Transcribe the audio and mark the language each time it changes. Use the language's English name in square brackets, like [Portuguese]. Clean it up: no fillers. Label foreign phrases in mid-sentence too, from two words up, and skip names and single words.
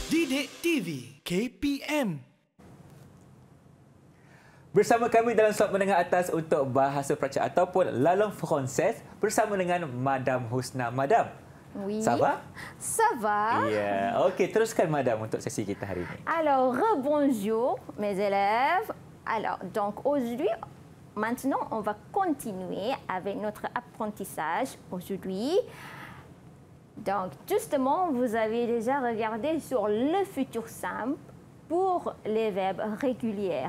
[Malay] Didik TV KPM. Bersama kami dalam slot menengah atas untuk bahasa Perancis ataupun [French] La Langue Française [Malay] bersama dengan Madam Husna. Madam, [French] Oui. ça va? Ça va. [Malay] Ya, okey, teruskan Madam untuk sesi kita hari ini. [French] Alors, rebonjour mes élèves. Alors, donc aujourd'hui, maintenant, on va continuer avec notre apprentissage aujourd'hui. Donc, justement, vous avez déjà regardé sur le futur simple pour les verbes réguliers.